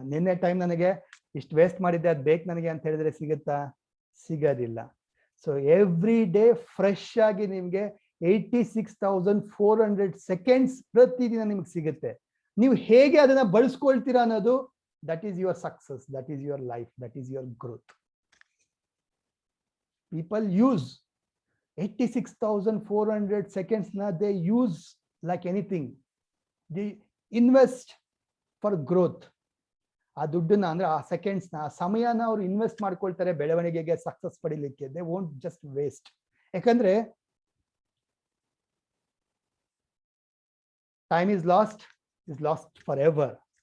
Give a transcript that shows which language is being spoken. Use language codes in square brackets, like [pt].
[kn] ನಿನ್ನೆ ಟೈಮ್ ನನಗೆ ಇಷ್ಟು ವೇಸ್ಟ್ ಮಾಡಿದ್ದೆ, ಅದು ಬೇಕು ನನಗೆ ಅಂತ ಹೇಳಿದ್ರೆ ಸಿಗುತ್ತಾ? ಸಿಗೋದಿಲ್ಲ. ಸೊ [en] every day fresh [kn] ಆಗಿ ನಿಮಗೆ 86,400 ಸೆಕೆಂಡ್ಸ್ ಪ್ರತಿದಿನ ನಿಮ್ಗೆ ಸಿಗುತ್ತೆ. ನೀವು ಹೇಗೆ ಅದನ್ನ ಬಳಸ್ಕೊಳ್ತೀರಾ ಅನ್ನೋದು, [en] That is your success, that is your life, that is your growth. People use 86,400 seconds na they use like anything. They invest for growth. [kn] ಆ ದುಡ್ಡನ್ನ ಅಂದ್ರೆ ಆ ಸೆಕೆಂಡ್ಸ್ನ, ಆ ಸಮಯನ ಅವ್ರು ಇನ್ವೆಸ್ಟ್ ಮಾಡ್ಕೊಳ್ತಾರೆ ಬೆಳವಣಿಗೆಗೆ, ಸಕ್ಸಸ್ ಪಡಿಲಿಕ್ಕೆ. [en] They won't just waste. [kn] ಯಾಕಂದ್ರೆ [en] Time is lost forever.